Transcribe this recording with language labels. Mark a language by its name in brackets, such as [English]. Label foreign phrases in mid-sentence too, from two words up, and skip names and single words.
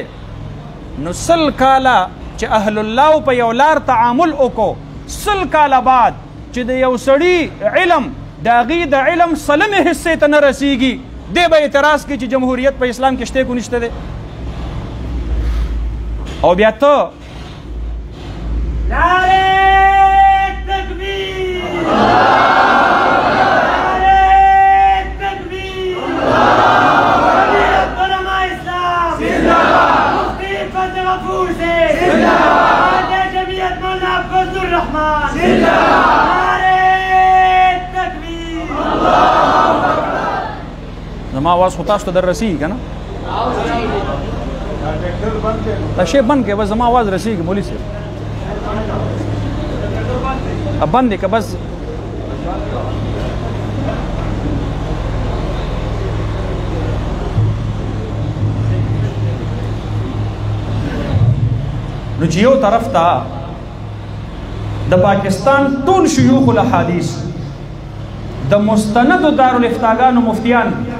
[Pashto] نو 100 کاله چې اهل الله په یو لار تعامل وکړو، 100 کاله بعد چې د یو سړي علم د هغې د علم سلمې حصې ته نه رسیږي، دی به اعتراض کوي چې جمهوریت په اسلام کې شته کو نشته دی. او بیا ته [Urdu] نعرہ تکبیر، نعرہ تکبیر، جمعیت علماء اسلام زندہ باد، مفتی فتح غفور سے زندہ باد، جمعیت مولانا فضل الرحمان زندہ باد، نعرہ تکبیر. [Pashto] زما آواز خو تاسو ته در رسیږي که نه؟ دا شی بند کړئ، بس زما آواز رسیږي مولوي صاحب. بند دی که بس نو چې یو طرف ته د پاکستان ټول شيوخ الاحادیث د مستندو دارالفتاګانو مفتیان